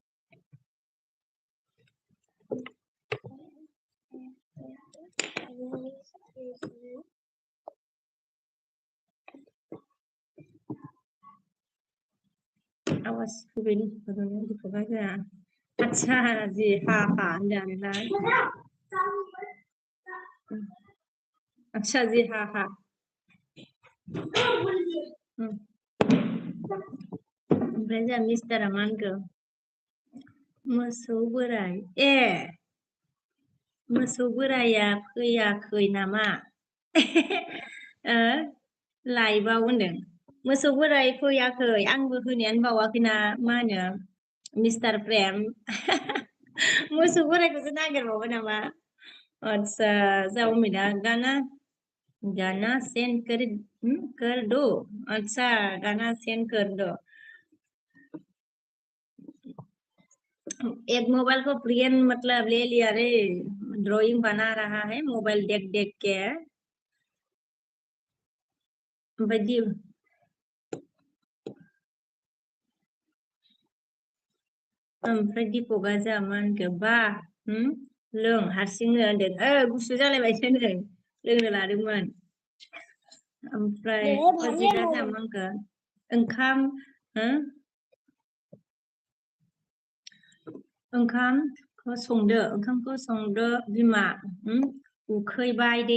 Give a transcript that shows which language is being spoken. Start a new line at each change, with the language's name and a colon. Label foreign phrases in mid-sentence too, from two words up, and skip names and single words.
Bodo: आवाज फैबाय दिपकआ जोंहा
Hindi: अच्छा जी हाँ
Bodo: होनदों आरोना
Hindi: अच्छा जी हाँ
Bodo: ओमफ्राय जोंहा मिस्टारा मा होनखो मोसौ बोराया फैयाखै नामा लाइभआव होनदों मोसौ बोराय फैयाखै आंबो होनायानो बावाखैना मा होनो मिस्टार प्रेम मोसौ बोरायखौसो नागिरबावबाय नामा अच्छा जा उम्मीदा
Hindi: गाना सेंड कर दो अच्छा गाना सेंड कर दो एक मोबाइल को प्रियन मतलब ले लिया रे, ड्राइंग बना रहा है मोबाइल देख देख के।
Bodo: बदी ओमफ्राय दीपकआ जामोन गोबा लों हारसिंनो होनदों गुसु जालायबायसो नै लोंनो लादोंमोन। ओमफ्राय अजितआ जामोनखो ओंखाम ओंखामखौ संदो बिमा उखैबाय दे